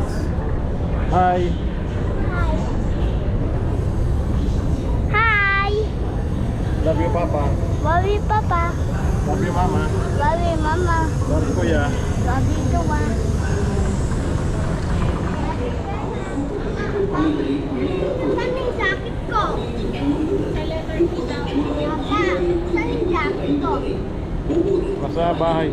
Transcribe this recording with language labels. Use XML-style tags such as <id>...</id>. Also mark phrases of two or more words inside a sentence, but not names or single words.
<en>Hi. Hi. Love you, Papa. Love you, Papa. Love you, Mama. Love you, Mama. Love you, Kuya. Love you,</en> <tl>Tuwa. Saan yung jacket ko? Sa letter T daw. Papa, saan yung jacket ko? Nasa bahay.</tl>